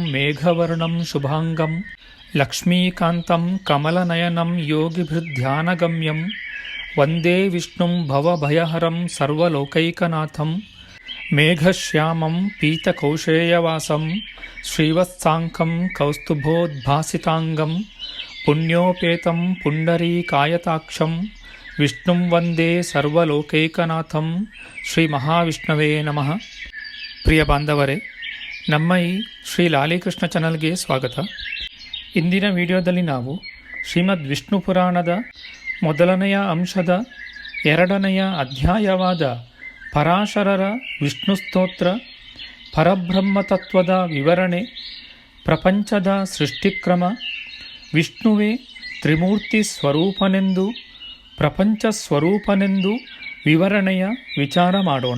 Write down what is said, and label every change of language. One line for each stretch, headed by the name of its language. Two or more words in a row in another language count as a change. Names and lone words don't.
Sanskrit: ಮೇಘವರ್ಣಂ ಶುಭಾಂಗಂ ಲಕ್ಷ್ಮೀಕಾಂತಂ ಕಮಲನಯನಂ ಯೋಗಿಭಿರ್ಧ್ಯಾನಗಮ್ಯಂ ವಂದೇ ವಿಷ್ಣುಂ ಭವಭಯಹರಂ ಸರ್ವಲೋಕೈಕನಾಥಂ ಮೇಘಶ್ಯಾಮಂ ಪೀತಕೌಶೇಯವಾಸಂ ಶ್ರೀವತ್ಸಾಂಕಂ ಕೌಸ್ತುಭೋದ್ಭಾಸಿತಾಂಗಂ ಪುಣ್ಯೋಪೇತಂ ಪುಂಡರೀಕಾಯತಾಕ್ಷಂ ವಿಷ್ಣುಂ ವಂದೇ ಸರ್ವಲೋಕೈಕನಾಥಂ. ಶ್ರೀ ಮಹಾವಿಷ್ಣವೇ ನಮಃ.
Kannada: ಪ್ರಿಯ ಬಾಂಧವರೇ, ನಮ್ಮ ಈ ಶ್ರೀ ಲಾಲಿಕೃಷ್ಣ ಚಾನಲ್ಗೆ ಸ್ವಾಗತ. ಇಂದಿನ ವಿಡಿಯೋದಲ್ಲಿ ನಾವು ಶ್ರೀಮದ್ ವಿಷ್ಣು ಪುರಾಣದ ಮೊದಲನೆಯ ಅಂಶದ 2ನೆಯ ಅಧ್ಯಾಯವಾದ ಪರಾಶರರ ವಿಷ್ಣು ಸ್ತೋತ್ರ, ಪರಬ್ರಹ್ಮತತ್ವದ ವಿವರಣೆ, ಪ್ರಪಂಚದ ಸೃಷ್ಟಿಕ್ರಮ, ವಿಷ್ಣುವೇ ತ್ರಿಮೂರ್ತಿ ಸ್ವರೂಪನೆಂದು ಪ್ರಪಂಚ ಸ್ವರೂಪನೆಂದು ವಿವರಣೆಯ ವಿಚಾರ ಮಾಡೋಣ.